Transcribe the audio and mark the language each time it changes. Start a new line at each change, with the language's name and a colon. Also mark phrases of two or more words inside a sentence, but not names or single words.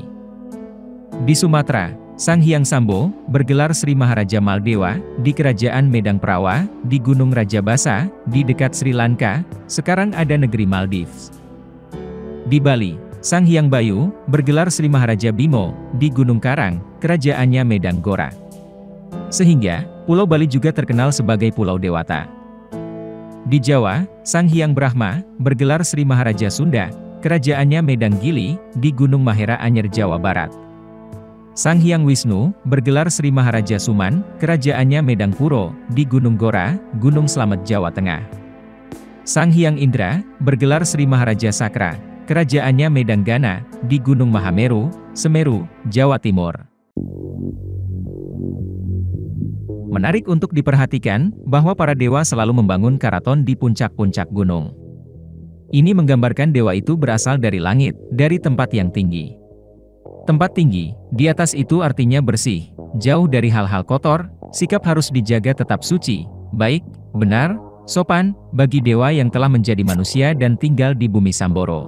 Indonesian: Di Sumatera, Sang Hyang Sambo bergelar Sri Maharaja Maldewa di Kerajaan Medang Prawa, di Gunung Rajabasa, di dekat Sri Lanka, sekarang ada negeri Maldives. Di Bali, Sang Hyang Bayu bergelar Sri Maharaja Bimo di Gunung Karang, kerajaannya Medang Gora. Sehingga, Pulau Bali juga terkenal sebagai Pulau Dewata. Di Jawa, Sang Hyang Brahma bergelar Sri Maharaja Sunda, kerajaannya Medang Gili di Gunung Mahera Anyer Jawa Barat. Sang Hyang Wisnu bergelar Sri Maharaja Suman, kerajaannya Medang Puro di Gunung Gora, Gunung Slamet Jawa Tengah. Sang Hyang Indra bergelar Sri Maharaja Sakra, kerajaannya Medang Gana di Gunung Mahameru, Semeru, Jawa Timur. Menarik untuk diperhatikan bahwa para dewa selalu membangun karaton di puncak-puncak gunung. Ini menggambarkan dewa itu berasal dari langit, dari tempat yang tinggi. Tempat tinggi, di atas itu artinya bersih, jauh dari hal-hal kotor, sikap harus dijaga tetap suci, baik, benar, sopan, bagi dewa yang telah menjadi manusia dan tinggal di bumi Samboro.